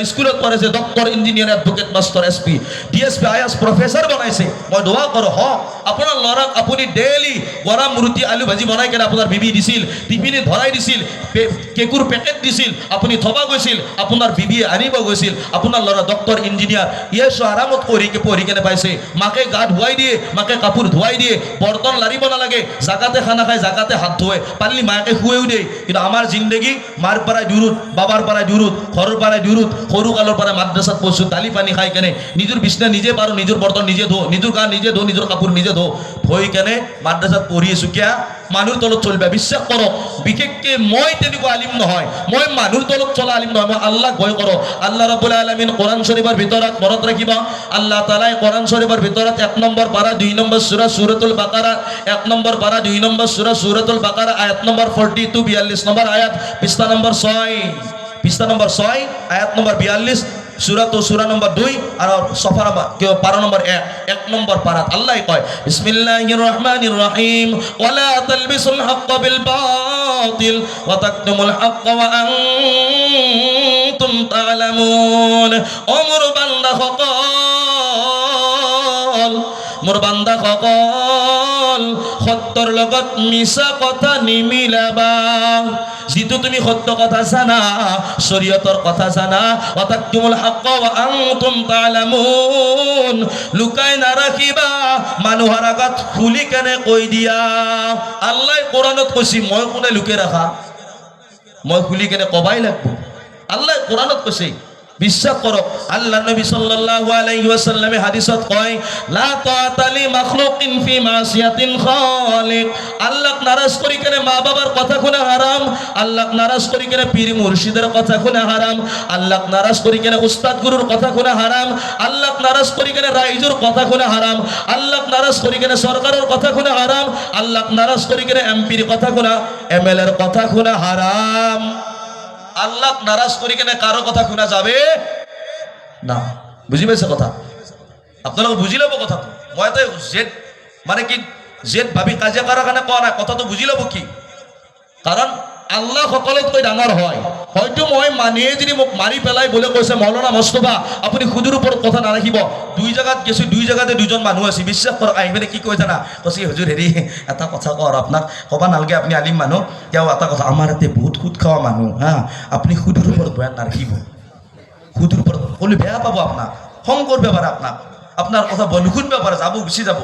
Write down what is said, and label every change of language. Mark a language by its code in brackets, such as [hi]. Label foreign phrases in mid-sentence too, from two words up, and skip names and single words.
[as] স্কুলত পঢ়াইছে ডক্টৰ ইঞ্জিনিয়াৰ এডভোকেট মাস্টাৰ এসপি ডিএসপি আইএস প্রফেসর বনাইছে মই দোয়া করো হ আপোনাৰ লৰাক আপুনি ডেইলি গৰম ৰুটি আলু ভাজি বনাই কেনে আপোনাৰ বিবি দিছিল টিফিনে ধৰাই দিছিল কেকুৰ পেকেট দিছিল আপুনি থবা গৈছিল আপোনাৰ বিবি আনিব গৈছিল আপোনাৰ লৰা ডক্টৰ ইঞ্জিনিয়াৰ ইয়েছো আৰামত পঢ়ি কেনে পাইছে মাকে গা ধুৱাই দিয়ে মাকে কাপোৰ ধুৱাই দিয়ে বৰ্তন লাৰিব নালাগে জাগাতে খানা খায় জাগাতে হাত ধোৱে পারলি মাকে খুৱেও দিয়ে কিন্তু আমাৰ জিন্দগি মার পাড়ায় দূরত বাবার পাড়ায় দূরত ঘরের পাড়ায় দূরত সরু কালের পাড়ায় মাদ্রাসাত পড়ছো দালি পানি খাই কেনে নিজের বিছনা নিজে পারো নিজের বর্তন নিজে ধো নিজের গা নিজে ধো নিজের কাপড় নিজে ধো ভই কেনে মাদ্রাসাত পড়ি আছো কিয়া মানুষ তলত চলবে বিশ্বাস করো বিশেষকে মই তেনেকুৱা আলিম নহয় মই মানুষ তলত চলা আলিম নহয় মই আল্লাহ ভয় করো [ar] الله رب العالمين [as] কোরআন শরীফের ভিতৰত মনত রাখিবা আল্লাহ তাআলা কোরআন শরীফের ভিতৰত ১ নম্বর পারা ২ নম্বর সূরা সূরাতুল বাকারা ১ নম্বর পারা ২ নম্বর সূরা সূরাতুল বাকারা আয়াত নম্বর 42 ৪২ নম্বর আয়াত পৃষ্ঠা নম্বর ৬ আয়াত নম্বর ৪২ সূরা নম্বর 2 আর সফা নম্বর পারা নম্বর 1 নম্বর পারা আল্লাহ কয় [ar] بسم الله الرحمن الرحيم ولا تلبسوا الحق بالباطل وتكتموا الحق وأنتم تعلمون [as] ও মোর বান্দা সকল মোর বান্দা সকল সত্যৰ লগত মিছা কথা নিমিলাবা যেটো তুমি সত্য কথা জানা শরীয়তৰ কথা জানা [ar] وتكتموا الحق وأنتم تعلمون [as] লুকাই নাৰাখিবা মানুহৰ আগত খুলি কেনে কৈ দিয়া আল্লাহ কোরআনত কৈছি মই কোনে লুকাই ৰাখা মই খুলি কেনে কবাই লাগব আল্লাহ কোরআনত কৈছে বিশ্বাস করো আল্লাহ নবী [ar] صلى الله عليه وسلم [as] হাদিসত কয় [ar] لا طاعة لمخلوق في معصية الخالق [as] আল্লাহ নারাজ করি কেনে মা বাবার কথা শুনা হারাম আল্লাহ নারাজ করি কেনে পীর মুর্শিদের কথা শুনা হারাম আল্লাহ নারাজ করি কেনে উস্তাদ গুরুর কথা শুনা হারাম আল্লাহ নারাজ করি কেনে রাইজুর কথা শুনা হারাম আল্লাহ নারাজ করি কেনে সরকারের কথা শুনা হারাম আল্লাহ নারাজ করি কেনে এমপির কথা শুনা এমএলএর কথা শুনা হারাম আল্লাহ নারাজ করি কেনে কারো কথা শুনা যাবে না বুঝি পাইছে কথা আপনারা বুঝি লব কথা তো মই তো জেদ মানে কি জেদ ভাবি কাজিয়া করার কারণে কোৱা নাই কথা তো বুঝি লব কি কাৰণ আল্লাহ সকলোতকৈ ডাঙৰ হয়। হয়তো মই মানুহে যদি মোক মাৰি পেলাই বোলে কৈছে মৌলানা মুস্তাফা আপুনি সুদৰ ওপৰত কথা নাৰাখিব, দুই জেগাত গেছো, দুই জেগাতে দুজন মানুহ আছে, বিশ্বাস কৰক আহি পেলাই কি কয় জানা, কৈছে হুজুৰ হেৰি এটা কথা কওঁ আপোনাক, ক'ব নালাগে আপুনি আলিম মানুহ, তেওঁ এটা কথা, আমাৰ ইয়াতে বহুত সুদ খোৱা মানুহ হা, আপুনি সুদৰ ওপৰত বয়ান নাৰাখিব, সুদৰ ওপৰত ক'লে বেয়া পাব, আপোনাক খং কৰিব পাৰে, আপোনাৰ কথা নুশুনিব পাৰে, যাব গুচি যাব।